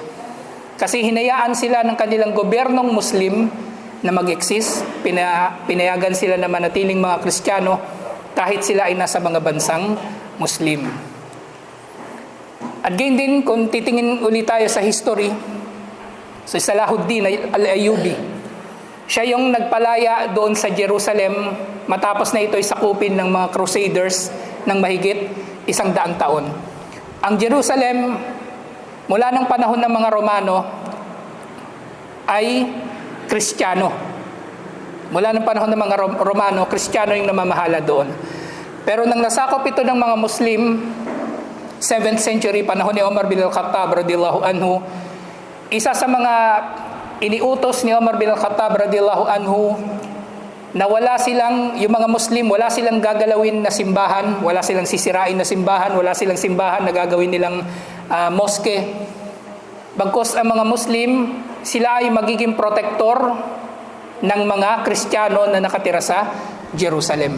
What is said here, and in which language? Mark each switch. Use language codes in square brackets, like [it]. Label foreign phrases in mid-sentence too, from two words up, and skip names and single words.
[tl] Kasi hinayaan sila ng kanilang gobyernong Muslim na mag-exist, pinayagan sila na manatiling mga Kristiyano kahit sila ay nasa mga bansang Muslim. At gayon din, kung titingin ulit tayo sa history, so Salahuddin al-Ayyubi, siya yung nagpalaya doon sa Jerusalem matapos na ito ay sakupin ng mga Crusaders ng mahigit 100 taon. Ang Jerusalem, mula ng panahon ng mga Romano, ay Kristiyano. Mula ng panahon ng mga Romano, Kristiyano yung namamahala doon. Pero nang nasakop ito ng mga Muslim, [en] 7th century, [tl] panahon ni Omar bin al-Khattab [ar] رضي الله عنه, [tl] isa sa mga iniutos ni Omar bin al-Khattab [ar] رضي الله عنه [tl] na wala silang, yung mga Muslim, wala silang gagalawin na simbahan, wala silang sisirain na simbahan, wala silang simbahan na gagawin nilang moske. Bagkus ang mga Muslim, sila ay magiging protektor ng mga Kristiyano na nakatira sa Jerusalem.